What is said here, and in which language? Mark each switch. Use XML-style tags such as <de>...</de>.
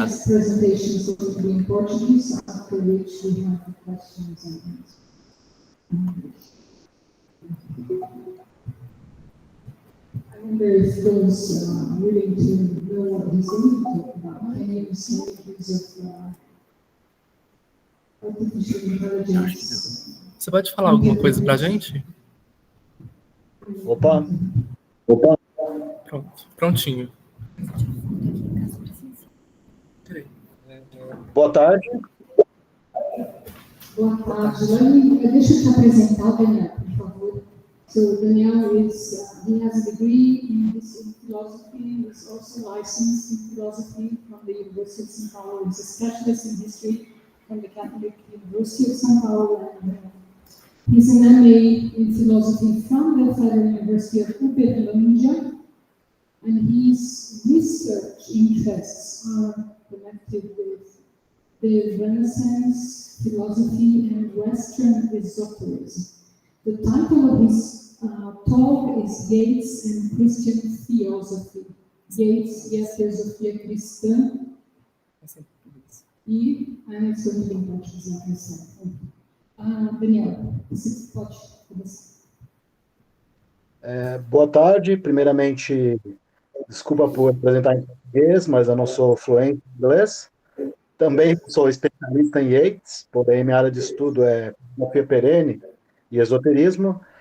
<en>next presentation is going to be in Portuguese, after which we have the questions and answers. I wonder if those willing to know what he's going to talk about, can you say use of artificial intelligence?</en> <pt>Você pode falar alguma coisa pra gente? Opa, Pronto. Prontinho. Peraí. boa tarde. Boa tarde, deixa eu te apresentar, Daniel, por favor.</pt> <en>So Daniel he has a degree in philosophy, he's also licensed in philosophy from the University of São Paulo, he's a specialist in history from the Catholic University of São Paulo, and he's an MA in philosophy from the Federal University of Uberlândia, and his research interests are connected with the Renaissance philosophy and Western esotericism. The title of his talk is Yeats and Christian Theosophy.</en> <pt>Yeats e a Teosofia Cristã.</pt> <en>And it's going to be in Portuguese, like I said.</en> <pt>Daniel, você pode começar. Boa tarde. Primeiramente, desculpa por apresentar em português, mas eu não sou fluente em inglês. Também sou especialista em Yeats, porém minha área de estudo é filosofia perene e esoterismo.</pt>